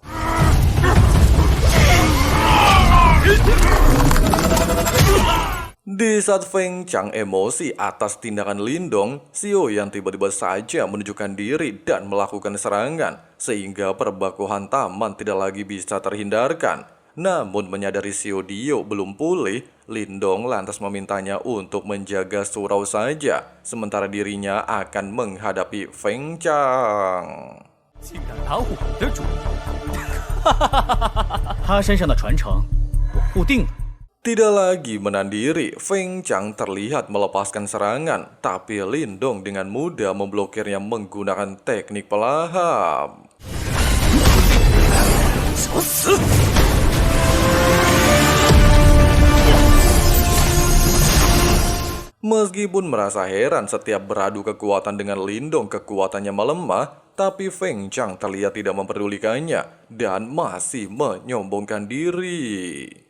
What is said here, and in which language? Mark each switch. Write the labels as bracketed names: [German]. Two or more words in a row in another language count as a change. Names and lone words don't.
[Indonesian] Di saat Feng Chang emosi atas tindakan Lindong, Xiao Yan tiba-tiba saja menunjukkan diri dan melakukan serangan, sehingga perbakuhan taman tidak lagi bisa terhindarkan. Namun menyadari Xiao Dio belum pulih, Lindong lantas memintanya untuk menjaga surau saja, sementara dirinya akan menghadapi Feng Chang. [Chinese] 竟然打我的主意！他身上的传承，我护定了。 [Indonesian] Tidak lagi menahan diri, Feng Chang terlihat melepaskan serangan, tapi Lindong dengan mudah memblokirnya menggunakan teknik pelahap. Meskipun merasa heran setiap beradu kekuatan dengan Lindong kekuatannya melemah, tapi Feng Chang terlihat tidak memperdulikannya dan masih menyombongkan diri.